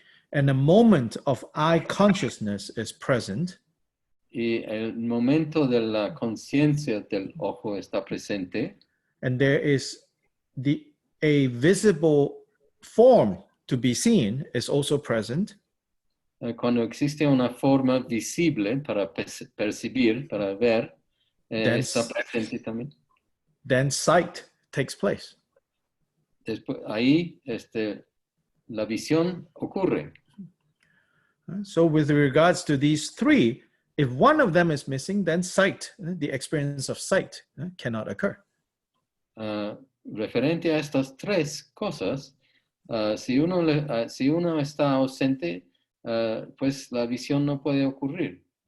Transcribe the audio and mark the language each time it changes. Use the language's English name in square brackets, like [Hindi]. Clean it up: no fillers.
[English] and the moment of eye consciousness is present, [Spanish] y el momento de la conciencia del ojo está presente, [English] and there is a visible form to be seen is also present, [Spanish] cuando existe una forma visible para percibir, para ver, está presente también. [English] Then sight takes place. [Spanish] Después, ahí la visión ocurre. [English] So with regards to these three, if one of them is missing, then sight, the experience of sight, cannot occur. [Spanish] Referente a estas tres cosas, si uno está ausente, pues la visión no puede ocurrir.